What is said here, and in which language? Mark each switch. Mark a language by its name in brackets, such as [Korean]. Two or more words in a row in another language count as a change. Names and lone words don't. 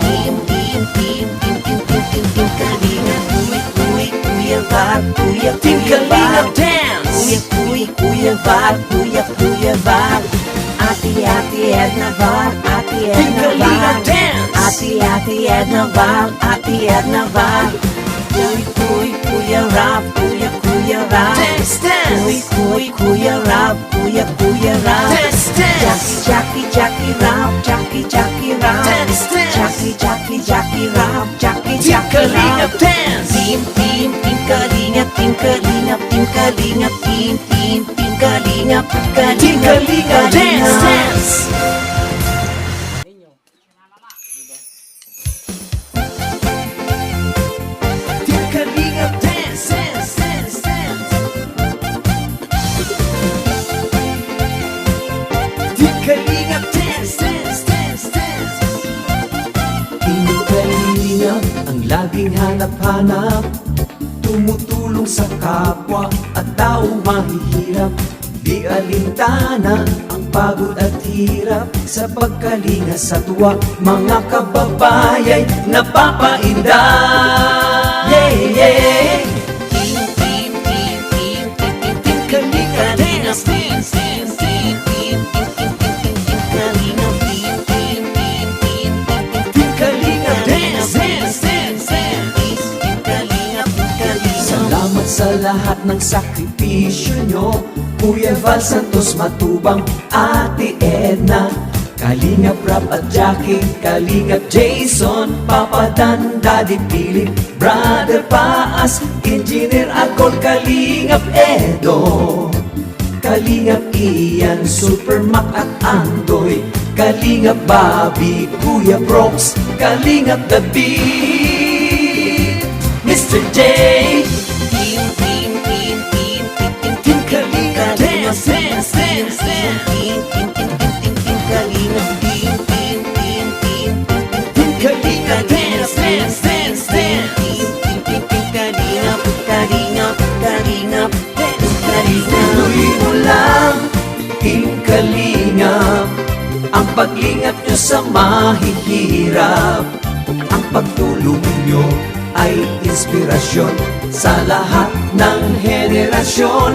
[English] Team Kalingap, dance! Kuya Val, Kuya Val. Ate Edna Val, Ate Team Edna Kalingap, Val. dance! Ate Edna Val, Ate Edna Val. Kuya Rap, Kuya Rap. Dance, dance! Kuya Rap, Kuya Rap. Dance, dance! Jackie Rap, Jackie Rap. Dance, dance! Jackie Rap, Team Jackie Kalingap, Rap. dance! Team Kalingap, Team Kalingap, Team Kalingap, Team Kalingap, Team Kalingap, dance, dance! Team Kalingap, dance, dance, dance, dance! Team Kalingap, dance, dance, dance, dance! [Filipino] Team Kalingap, ang laging hanap-hanap, tumutulong sa kapwa at taong mahihirap. Di alintana ang pagod at hirap sa pagkalinga sa tuwa. Mga kababayay napapainda. [English] Yeah, yeah. Team Kalingap, dance, dance, dance, dance. Team Kalingap, dance, dance, dance, dance. [Filipino] Salamat sa lahat ng sakripisyo nyo, Kuya Val Santos Matubang, Ate Edna, Kalingap Rap at Jackie, Kalingap Jason, Papa Dan, Daddy Philip, Brother Paas, Engineer Alcol, Kalingap Edo, Kalingap Ian, Super Mac at Andoy, Kalingap Bobby, Kuya Brooks, Kalingap David, Mr. J. Team Kalingap, [English] dance, dance, dance, dance. Team Kalingap, dance, dance, dance, dance. [Filipino] Ituloy mo lang, Team Kalingap, ang paglingap nyo sa mahihirap. Ang pagtulong nyo ay inspirasyon sa lahat ng henerasyon.